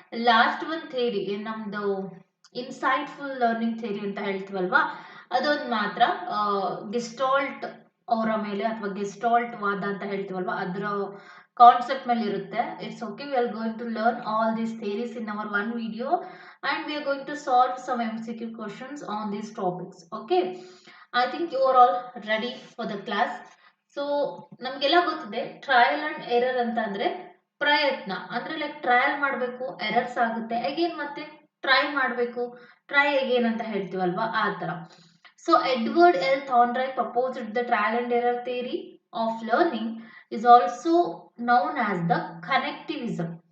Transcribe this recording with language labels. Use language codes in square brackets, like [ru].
[kn] Last ಒಂದು theory ನಮ್ದು insightful learning theory ಅಂತ ಹೇಳ್ತೀವಲ್ವಾ, ಅದೊಂದು ಮಾತ್ರ ಗೆಸ್ಟಾಲ್ಟ್ ಅವರ ಮೇಲೆ ಅಥವಾ ಗೆಸ್ಟಾಲ್ಟ್ ವಾದ ಅಂತ ಹೇಳ್ತೀವಲ್ವಾ, ಅದರ ಕಾನ್ಸೆಪ್ಟ್ ಮೇಲೆ ಇರುತ್ತೆ. [en] It's okay, we are going to learn all these theories in our one video and we are going to solve some MCQ questions on these topics. Okay, I think you are all ready for the class. [kn] So ನಮಗೆಲ್ಲ ಗೊತ್ತಿದೆ, trial and error ಅಂತ ಅಂದ್ರೆ ಪ್ರಯತ್ನ ಅಂದ್ರೆ like trial ಮಾಡಬೇಕು, errors ಆಗುತ್ತೆ, again ಮತ್ತೆ try ಮಾಡಬೇಕು, ಟ್ರೈ ಅಗೇನ್ ಅಂತ ಹೇಳ್ತೀವಲ್ವಾ, ಆ ತರ. [en] So Edward L Thorndike proposed the trial and error theory of learning is also known as the connectivism.